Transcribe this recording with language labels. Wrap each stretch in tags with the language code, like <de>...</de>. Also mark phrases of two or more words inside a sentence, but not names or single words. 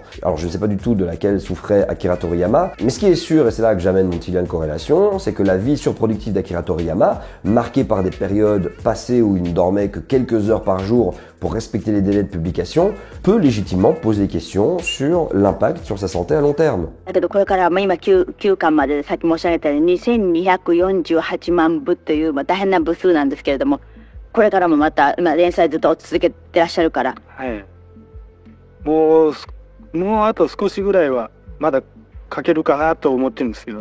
<fr>Alors je ne sais pas du tout de laquelle souffrait Akira Toriyama, mais ce qui est sûr, et c'est là que j'amène mon petit lien de corrélation, c'est que la vie surproductive d'Akira Toriyama, marquée par des périodes passées où il ne dormait que quelques heures par jour pour respecter les délais de publication, peut légitimement poser des questions sur l'impact sur sa santé à long terme.</fr> <ja>9 巻までさっき申し上げたように2248万部という大変な部数なんですけれども、これからもまた連載ずっと続けてらっしゃるから。はい。もうあと少しぐらいはまだ書けるかなと思ってるんですけど。</ja>